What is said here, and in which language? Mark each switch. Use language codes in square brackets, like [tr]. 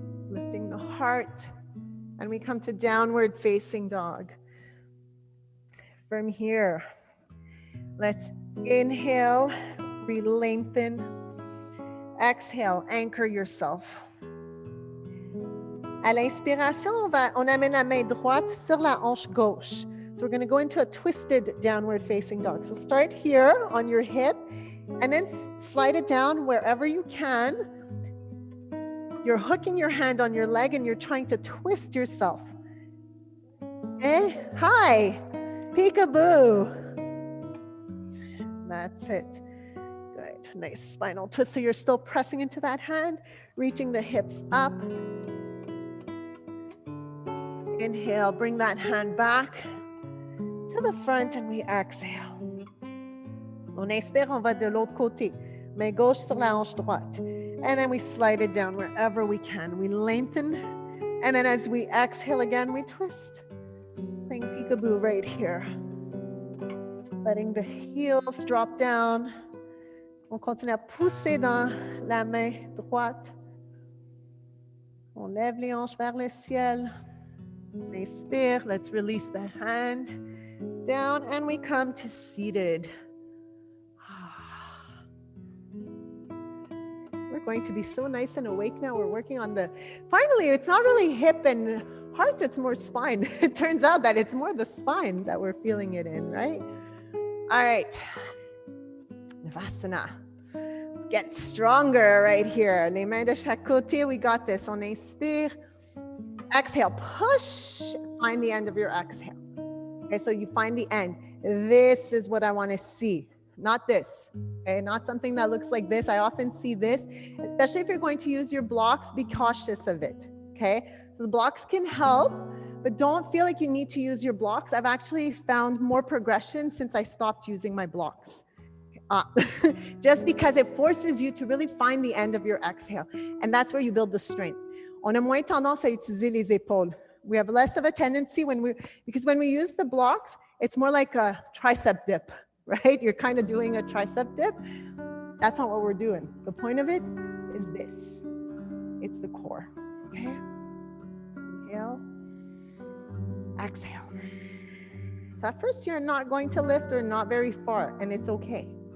[en] Lifting the heart, and we come to downward facing dog. From here, let's inhale, re-lengthen. Exhale, anchor yourself. [fr] À l'inspiration, on amène la main droite sur la hanche gauche. [en] So we're going to go into a twisted downward facing dog. So start here on your hip and then slide it down wherever you can. You're hooking your hand on your leg and you're trying to twist yourself. Okay? Hi. Peekaboo. That's it. Good. Nice spinal twist. So you're still pressing into that hand, reaching the hips up. Inhale, bring that hand back to the front and we exhale. [fr] On inspire, on va de l'autre côté. Main gauche sur la hanche droite. [en] And then we slide it down wherever we can. We lengthen. And then as we exhale again, we twist. Playing peekaboo right here. Letting the heels drop down. [fr] On continue à pousser dans la main droite. On lève les hanches vers le ciel. [en] Inspire, let's release the hand down and we come to seated. We're going to be so nice and awake now. We're working on finally, it's not really hip and heart, it's more spine. It turns out that it's more the spine that we're feeling it in, right? All right, Navasana. Get stronger right here. [fr] Les mains de chaque côté, [en] we got this. [fr] On inspire. [en] Exhale, push, find the end of your exhale. Okay, so you find the end. This is what I want to see, not this. Okay, not something that looks like this. I often see this, especially if you're going to use your blocks, be cautious of it. Okay, so the blocks can help, but don't feel like you need to use your blocks. I've actually found more progression since I stopped using my blocks. Just because it forces you to really find the end of your exhale. And that's where you build the strength. [fr] On a moins tendance à utiliser les épaules. [en] We have less of a tendency because when we use the blocks, it's more like a tricep dip, right? You're kind of doing a tricep dip. That's not what we're doing. The point of it is this. It's the core, okay? Inhale, exhale. So at first you're not going to lift or not very far, and it's okay.